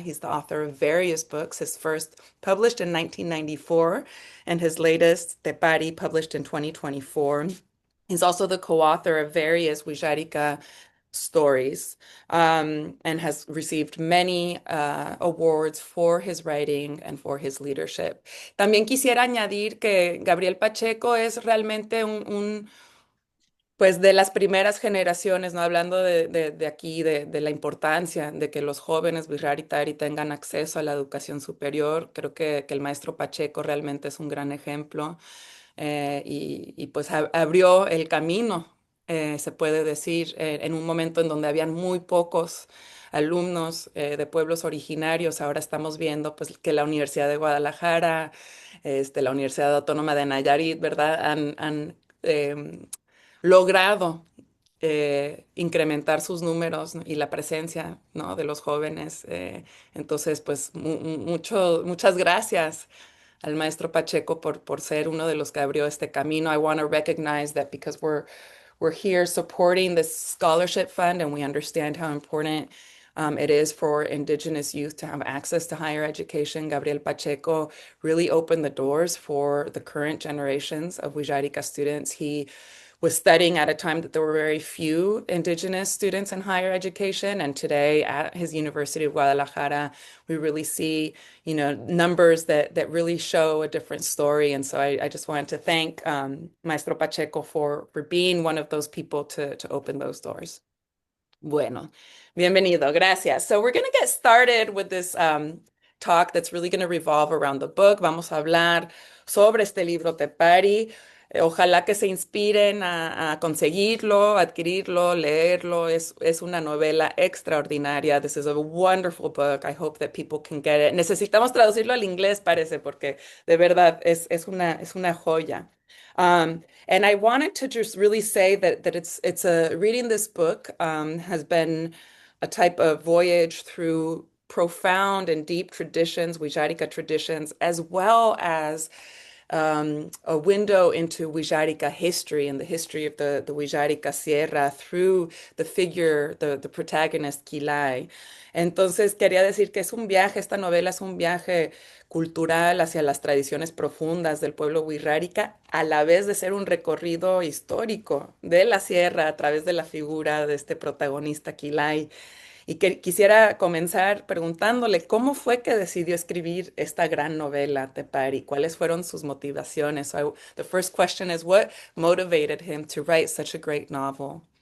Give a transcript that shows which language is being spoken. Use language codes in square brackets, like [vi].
[en] He's the author of various books, his first published in 1994 and his latest, Tepari, published in 2024. He's also the co-author of various Wixárika stories and has received many awards for his writing and for his leadership. [es] También quisiera añadir que Gabriel Pacheco es realmente pues de las primeras generaciones, ¿no? Hablando de aquí, de la importancia de que los jóvenes Wixárika tengan acceso a la educación superior. Creo que el maestro Pacheco realmente es un gran ejemplo y pues abrió el camino, se puede decir, en un momento en donde habían muy pocos. alumnos de pueblos originarios. Ahora estamos viendo pues, que la Universidad de Guadalajara, la Universidad Autónoma de Nayarit, ¿verdad? Han logrado incrementar sus números, ¿no? Y la presencia, ¿no? De los jóvenes. Entonces, pues muchas gracias al maestro Pacheco por ser uno de los que abrió este camino. [en] I want to recognize that because we're here supporting this scholarship fund and we understand how important it is for Indigenous youth to have access to higher education. Gabriel Pacheco really opened the doors for the current generations of Wijarika students. He was studying at a time that there were very few Indigenous students in higher education. And today at his University of Guadalajara, we really see, numbers that really show a different story. And so I just wanted to thank Maestro Pacheco for being one of those people to open those doors. [es] Bueno, bienvenido, gracias. [en] So we're going to get started with this talk that's really going to revolve around the book. [es] Vamos a hablar sobre este libro Tepari. Ojalá que se inspiren a conseguirlo, adquirirlo, leerlo. Es una novela extraordinaria. [en] This is a wonderful book. I hope that people can get it. [es] Necesitamos traducirlo al inglés, parece, porque de verdad es una joya. [en] And I wanted to just really say that it's a reading this book has been a type of voyage through profound and deep traditions, Wijarika traditions, as well as a window into Wijarika history and the history of the Wijarika Sierra through the figure, the protagonist, Kilay. [es] Entonces, quería decir que es un viaje, esta novela es un viaje cultural hacia las tradiciones profundas del pueblo wixárika, a la vez de ser un recorrido histórico de la sierra a través de la figura de este protagonista, Kilay. Y que quisiera comenzar preguntándole cómo fue que decidió escribir esta gran novela, Tepari. ¿Cuáles fueron sus motivaciones? [en] So the first question is, what motivated him to write such a great novel?